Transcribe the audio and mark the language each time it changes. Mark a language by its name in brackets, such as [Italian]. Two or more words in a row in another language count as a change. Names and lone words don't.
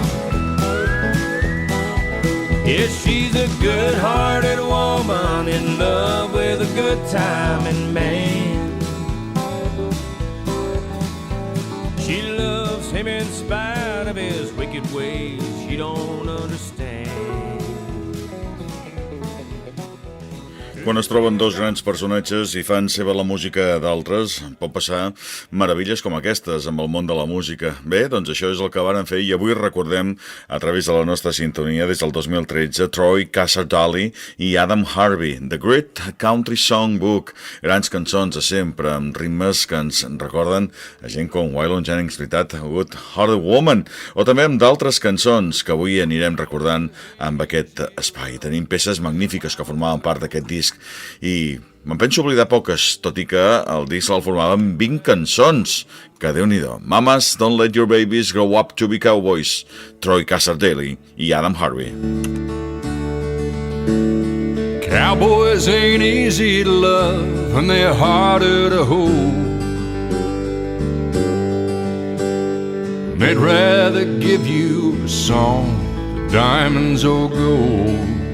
[English] Yes, she's a good-hearted woman in love with a good-timing man. She loves him in spite of his wicked ways she don't understand. [Catalan] Quan es troben dos grans personatges i fan seva la música d'altres, pot passar meravilles com aquestes amb el món de la música. Bé, doncs això és el que varen fer i avui recordem a través de la nostra sintonia des del 2013 Troy Cassar-Daley i Adam Harvey, The Great Country Songbook. Grans cançons de sempre, amb ritmes que ens recorden a gent com Waylon Jennings, veritat, Good Hearted Woman, o també amb d'altres cançons que avui anirem recordant amb aquest espai. Tenim peces magnífiques que formaven part d'aquest disc i me'n penso oblidar poques, tot i que el disc el formaven 20 cançons, que Déu-n'hi-do. Mamas Don't Let Your Babies Grow Up to Be Cowboys, Troy Cassar-Daley i Adam Harvey. [English] Cowboys ain't easy to love and they're harder to hold. They'd rather give you a song, diamonds or gold.